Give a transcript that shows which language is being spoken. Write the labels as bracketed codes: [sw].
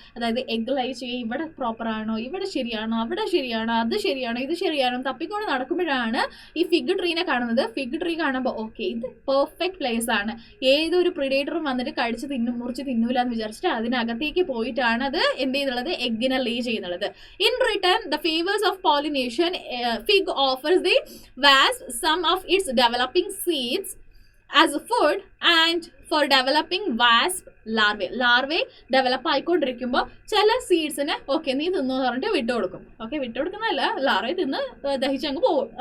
[ml] അതായത് എഗ് ലൈ ചെയ്യുക, ഇവിടെ പ്രോപ്പർ ആണോ, ഇവിടെ ശരിയാണോ, അവിടെ ശരിയാണോ, അത് ശരിയാണോ, ഇത് ശരിയാണോ തപ്പിക്കൊണ്ട് നടക്കുമ്പോഴാണ് ഈ ഫിഗ് ട്രീനെ കാണുന്നത്. ഫിഗ് ട്രീ കാണുമ്പോൾ ഓക്കെ, ഇത് പെർഫെക്റ്റ് പ്ലേസ് ആണ്, ഏതൊരു പ്രിഡേറ്ററും വന്നിട്ട് മുറിച്ച് തിന്നൂല എന്ന് വിചാരിച്ചിട്ട് അതിനകത്തേക്ക് പോയിട്ടാണ് അത് എന്ത് ചെയ്യുന്നുള്ളത്? എഗ്ഗിനെ ലേ ചെയ്യുന്നുള്ളത്. [en] in return the favours of pollination, fig offers the wasp some of its developing seeds as food and for developing wasp larvae [ml] develop ആയിക്കൊണ്ടിരിക്കുമ്പോൾ ചില സീഡ്സിന് ഓക്കെ നീ തിന്നു പറഞ്ഞിട്ട് വിട്ടുകൊടുക്കും. ഓക്കെ, വിട്ടുകൊടുക്കുന്നതല്ല, ലാർവെ തിന്ന് ദഹിച്ചങ്ങ് പോകും.